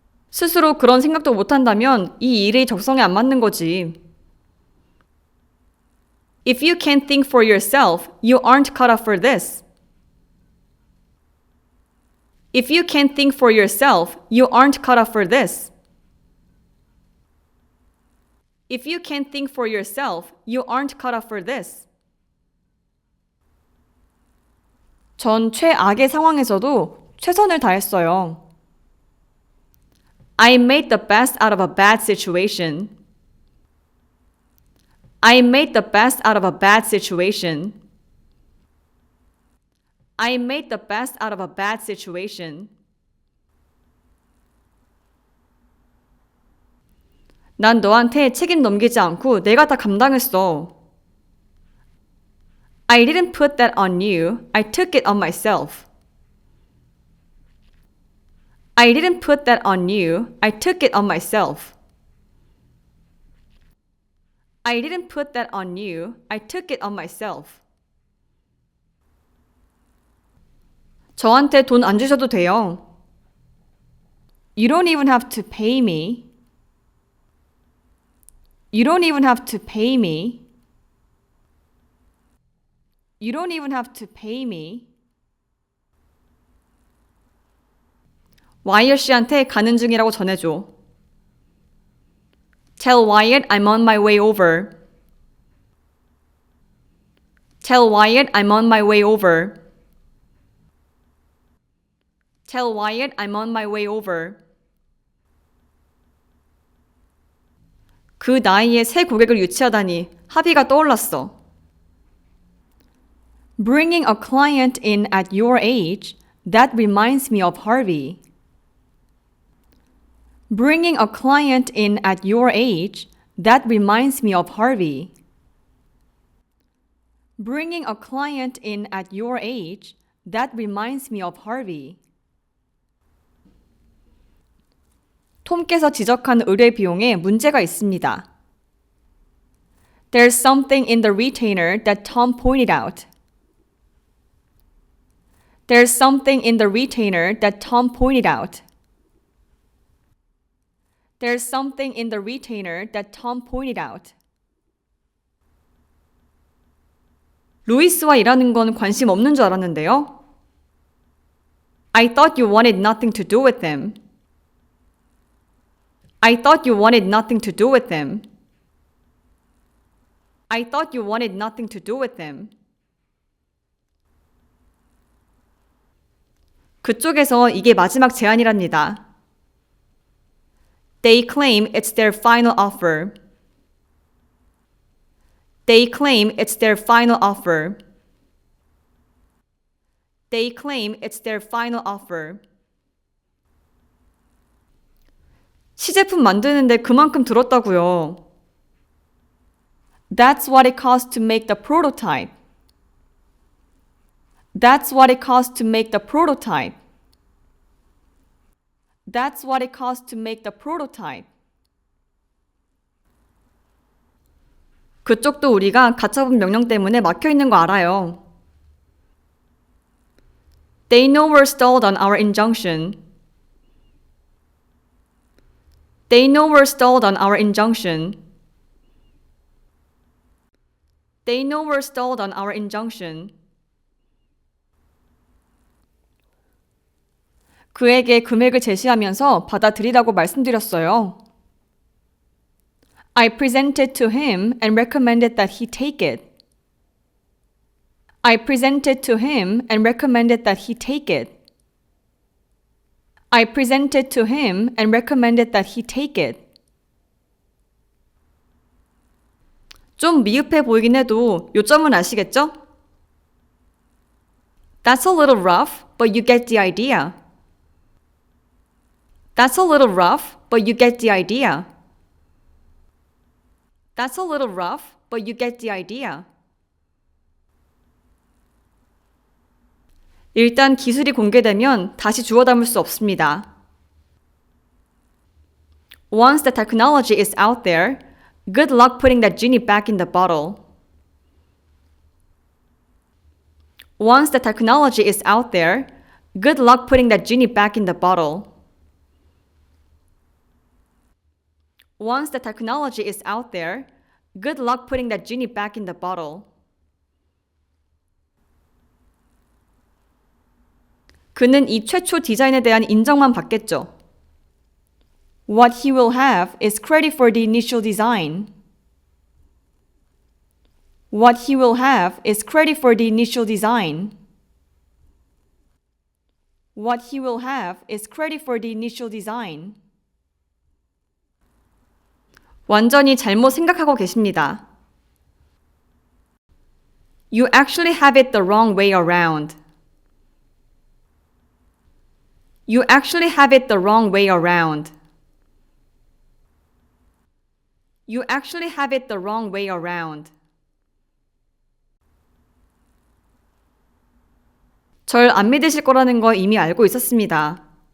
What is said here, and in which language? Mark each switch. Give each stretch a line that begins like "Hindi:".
Korean: 스스로 그런 생각도 못한다면 이 일이 적성에 안 맞는 거지.
English: If you can't think for yourself, you aren't cut out for this. If you can't think for yourself, you aren't cut out for this. If you can't think for yourself, you aren't cut out for this.
Korean: 전 최악의 상황에서도 최선을 다했어요.
English: I made the best out of a bad situation. I made the best out of a bad situation. I made the best out of a bad situation.
Korean: 난 너한테 책임 넘기지 않고 내가 다 감당했어.
English: I didn't put that on you. I took it on myself. I didn't put that on you. I took it on myself. I didn't put that on you. I took it on myself.
Korean: 저한테 돈 안 주셔도 돼요.
English: You don't even have to pay me. You don't even have to pay me. You don't even have to pay me.
Korean: 와이어 씨한테 가는 중이라고 전해줘.
English: Tell Wyatt I'm on my way over. Tell Wyatt I'm on my way over. Tell Wyatt I'm on my way over.
Korean: 그 나이에 새 고객을 유치하다니 합의가 떠올랐어.
English: Bringing a client in at your age, that reminds me of Harvey. Bringing a client in at your age, that reminds me of Harvey. Bringing a client in at your age, that reminds me of Harvey.
Korean: 톰께서 지적한 의뢰 비용에 문제가 있습니다.
English: There's something in the retainer that Tom pointed out. There's something in the retainer that Tom pointed out. There's something in the retainer that Tom pointed out.
Korean: 루이스와 일하는 건 관심 없는 줄 알았는데요.
English: I thought you wanted nothing to do with him. I thought you wanted nothing to do with him. I thought you wanted nothing to do with him.
Korean: 그쪽에서 이게 마지막 제안이랍니다.
English: They claim it's their final offer. They claim it's their final offer. They claim it's their final offer.
Korean: 시제품 만드는데 그만큼 들었다고요.
English: That's what it costs to make the prototype. That's what it costs to make the prototype. That's what it costs to make the prototype.
Korean: 그쪽도 우리가 가처분 명령 때문에 막혀 있는 거 알아요.
English: They know we're stalled on our injunction. They know we're stalled on our injunction. They know we're stalled on our injunction.
Korean: 그에게 금액을 제시하면서 받아들이라고 말씀드렸어요.
English: I presented to him and recommended that he take it. I presented to him and recommended that he take it. I presented to him and recommended that he take it.
Korean: 좀 미흡해 보이긴 해도 요점은 아시겠죠?
English: That's a little rough, but you get the idea. That's a little rough, but you get the idea. That's a little rough, but you get the idea.
Korean: 일단 기술이 공개되면 다시 주워 담을 수 없습니다.
English: Once the technology is out there, good luck putting that genie back in the bottle. Once the technology is out there, good luck putting that genie back in the bottle. Once the technology is out there, good luck putting that genie back in the bottle.
Korean: 그는 이 최초 디자인에 대한 인정만 받겠죠.
English: What he will have is credit for the initial design. What he will have is credit for the initial design. What he will have is credit for the initial design.
Korean: 완전히 잘못 생각하고 계십니다.
English: You actually have it the wrong way around. You actually have it the wrong way around. You actually have it the wrong way around.
Korean: 절 안 믿으실 거라는 거 이미 알고 있었습니다.